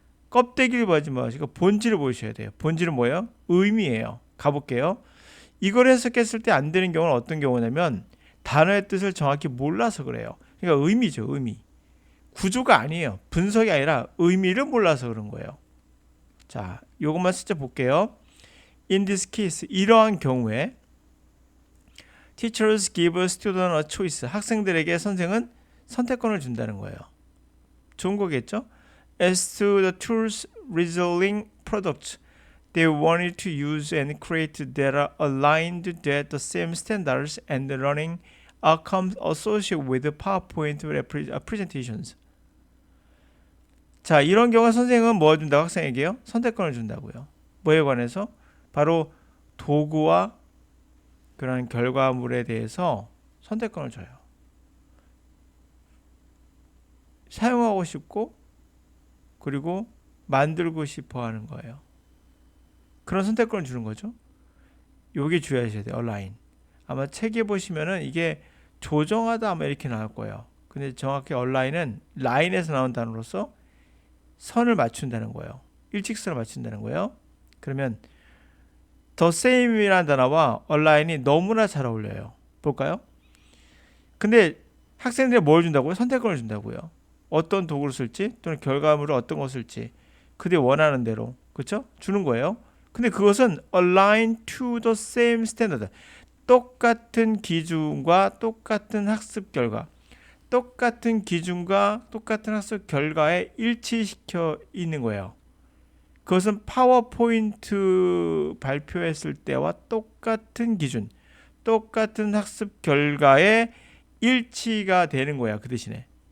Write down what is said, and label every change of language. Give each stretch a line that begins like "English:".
Korean: 껍데기를 보지 마시고 본질을 보셔야 돼요. 본질은 뭐예요? 의미예요. 가볼게요. 이걸 해석했을 때 안 되는 경우는 어떤 경우냐면 단어의 뜻을 정확히 몰라서 그래요. 그러니까 의미죠, 의미. 구조가 아니에요. 분석이 아니라 의미를 몰라서 그런 거예요. 자, 요것만 슬쩍 볼게요.
English: In this case,
Korean: 이러한 경우에
English: teachers give students a choice.
Korean: 학생들에게 선생은 선택권을 준다는 거예요. 좋은 거겠죠?
English: As to the tools resulting products they wanted to use and create that are aligned to the same standards and learning outcomes associated with PowerPoint presentations.
Korean: 자, 이런 경우 선생은 뭐 준다고 학생에게요? 선택권을 준다고요. 뭐에 관해서? 바로 도구와 그런 결과물에 대해서 선택권을 줘요. 사용하고 싶고 그리고 만들고 싶어 하는 거예요. 그런 선택권을 주는 거죠. 요게 주의하셔야 돼요. 얼라인. 아마 책에 보시면은 이게 조정하다 아마 이렇게 나올 거예요. 근데 정확히 얼라인은 라인에서 나온 단어로서 선을 맞춘다는 거예요. 일직선을 맞춘다는 거예요. 그러면 the same이라는 단어와 얼라인이 너무나 잘 어울려요. 볼까요? 근데 학생들이 뭘 준다고요? 선택권을 준다고요. 어떤 도구를 쓸지 또는 결과물을 어떤 것을 쓸지 그들이 원하는 대로 그렇죠? 주는 거예요. 근데 그것은
English: align to the same standard.
Korean: 똑같은 기준과 똑같은 학습 결과 똑같은 기준과 똑같은 학습 결과에 일치시켜 있는 거예요. 그것은 파워포인트 발표했을 때와 똑같은 기준, 똑같은 학습 결과에 일치가 되는 거야. 그 대신에.